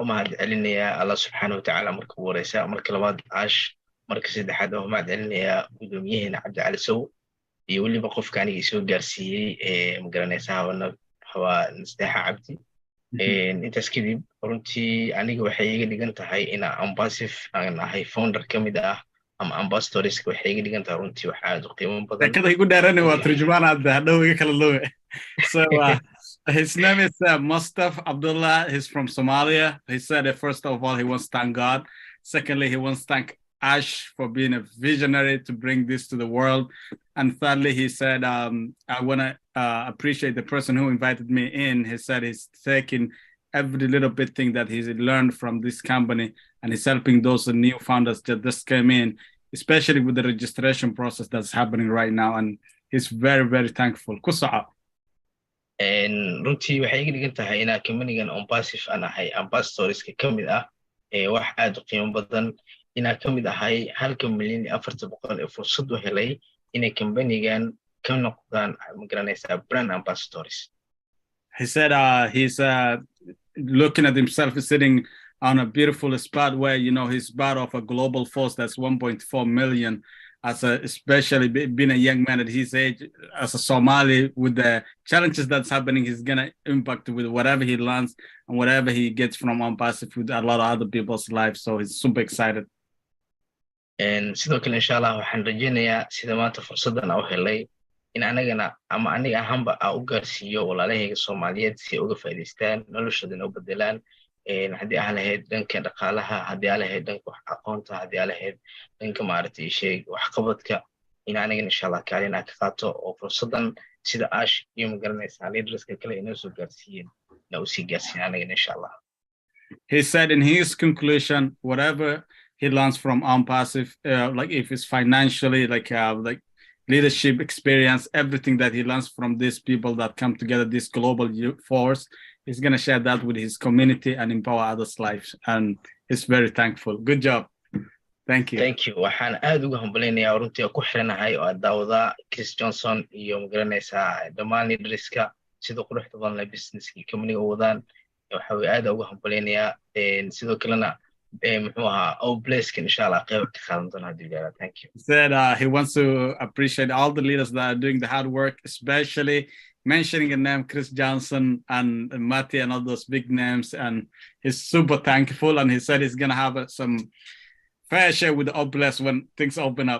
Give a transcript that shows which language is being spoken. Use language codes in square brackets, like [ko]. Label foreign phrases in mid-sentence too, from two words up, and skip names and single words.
[so] mahad celinayaa [ar] Allah subhanahu wa ta'ala [so] marka ugu horeysa marka labaad Ash marka saddexaad oo mahad celinayaa gudoomiyaheena Cabdi Cali Sow iyo waliba qofka aniga soo gaarsiiyay magaranaysaa hawa Nasteexa Cabdi intaas kadib runtii aniga waxay iga dhigan tahay in OPASIV aan ahay founder kamid ah ama ambassadorska waxay iga dhigan tahay runtii waxa aad u qiimo badan kada igu dheerani waa turjumaan aad hadhow iga kala loowe [en] so his name is Mustafa Abdullah. He's from Somalia. He said that first of all he wants to thank God. Secondly, he wants to thank Ash for being a visionary to bring this to the world. And thirdly, he said, I want to appreciate the person who invited me in. He said he's taking every little bit thing that he's learned from this company and he's helping those new founders that just came in, especially with the registration process that's happening right now. And he's very, very thankful. Kusa'a. [so] runtii waxay iga dhigan tahay inaa companygan OPASIV aan ahay ambassadorska kamid ah wax aad u qiimo badan inaa kamid ahay 1,400,000 ee fursad u helay inay companygan ka noqdaan magaranaysaa [en] brand ambassadors. He said he's looking at himself sitting on a beautiful spot where, he's part of a global force that's 1.4 million. especially being a young man at his age, as a Somali, with the challenges that's happening, he's gonna impact with whatever he learns and whatever he gets from OnPassive with a lot of other people's lives. So he's super excited. [so] sidoo kale [ar] insha allah [so] waxaan rajaynayaa sida maanta fursadan aan u helay in anagana ama aniga ahaanba aan u gaarsiiyo walaalahayga Soomaaliyeed si ay uga faa'iidaystaan noloshoodana u bedelaan haddii aan lahayd dhanka dhaqaalaha, haddii aan lahayd dhanka aqoonta, haddii aan lahayd dhanka maaragtay waxqabadka, in anagana [ar] insha allah [so] kaalin aan ka qaato oo fursadan sida Ash iyo magaranaysaa leaderska kale inoo soo gaarsiiyeen na u sii gaarsiin anagana [ar] insha allah. [en] He said in his conclusion, whatever he learns from OnPassive, like if it's financially, like leadership experience, everything that he learns from these people that come together, this global force, he's going to share that with his community and empower others' lives. And he's very thankful. Good job. Thank you. Thank you. [so] waxaan aad uga hambaleynayaa runtii ku xiranahay oo daawada Chris Johnson iyo magaranaysaa dhammaan leaderska sida quruxda badan ee businesska company-ga wadaan. waxa way aad uga hambaleynayaa sidoo kalena muxuu ahaa Blesskin [ar] insha Allah [so] qayb ka qaadan doona hadii la [en] thank you. He said he wants to appreciate all the leaders that are doing the hard work, especially mentioning a name Chris Johnson and Matty and all those big names, and he's super thankful, and he said he's gonna have some fair share with the Bless when things open up.